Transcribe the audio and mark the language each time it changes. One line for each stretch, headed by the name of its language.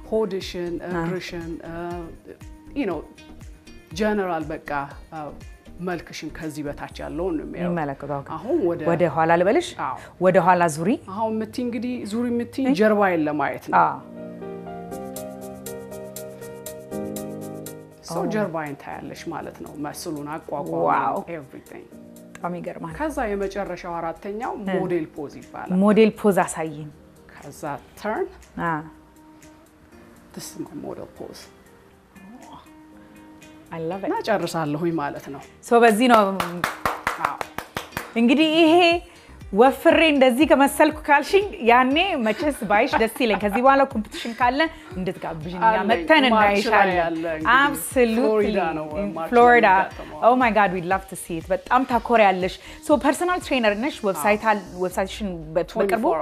Amharic: ፖዲሽን እግርሽን
English: you know
Amharic: general በቃ መልክሽን ከዚህ በታች ያለው ነው የሚመለከተው አሁን ወደ ኋላ ልበልሽ ወደ ኋላ ዙሪ አሁን ምት እንግዲህ ዙሪ ምት ጀርባዬን ለማየት ነው so ጀርባዬን ታያለሽ ማለት ነው መስሉን አቋቋም everything በጣም ይገርማል ከዛ የመጨረሻው አራተኛው ሞዴል ፖዝ ይባላል ሞዴል ፖዝ አሳይኝ ከዛ
English: turn this is my model pose I love it
Amharic: ጨርሳለሁኝ ማለት ነው so በዚህ ነው እንግዲህ ይሄ ወፍሬ እንደዚህ ከመሰልኩ ካልሽኝ ያኔ መቼስ ባይሽ ደስ ይለኝ ከዚህ በኋላ ኮምፒቲሽን ካለ እንድትጋብዥኛ መተን እናይሻለን
English: absolutely Florida oh my god we'd love to see it
Amharic: በጣም ታኮሪያለሽ so personal trainer ነሽ ዌብሳይትሽን በቅርቡ